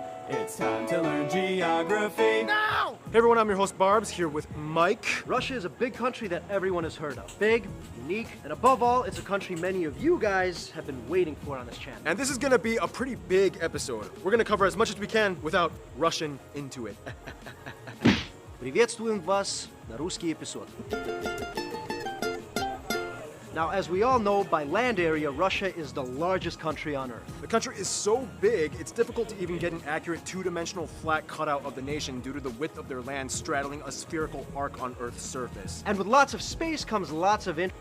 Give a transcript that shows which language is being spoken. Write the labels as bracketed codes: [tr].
[en] It's time to learn geography now! Hey everyone, I'm your host Barbs, here with Mike. Russia is a big country that everyone has heard of. Big, unique, and above all, it's a country many of you guys have been waiting for on this channel. And this is gonna be a pretty big episode. We're gonna cover as much as we can without rushing into it. [ru] Приветствуем вас на русский эпизод. [en] Now, as we all know, by land area, Russia is the largest country on Earth. The country is so big, it's difficult to even get an accurate two-dimensional flat cutout of the nation due to the width of their land straddling a spherical arc on Earth's surface. And with lots of space comes lots of